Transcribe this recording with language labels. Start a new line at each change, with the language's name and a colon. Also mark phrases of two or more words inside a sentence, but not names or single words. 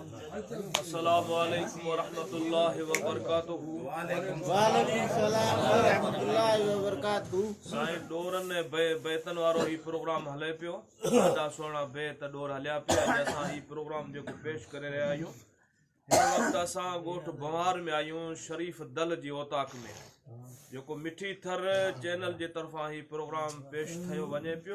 Arabic: السلام عليكم ورحمة الله وبركاته. وعليكم السلام ورحمة الله وبركاته.
Sindhi: साईं डोरन बेतन वारो ही प्रोग्राम हले पियो। ॾाढा सुहिणा बेत डोर हलिया पिया। असां ही प्रोग्राम जेको पेश करे रहिया आहियूं। हिन वक़्तु असां ॻोठ बंवार में आहियूं, शरीफ़ दल जी ओताक में, जेको मिठी थर चैनल जे तरफ़ां ही प्रोग्राम पेश कयो वञे पियो।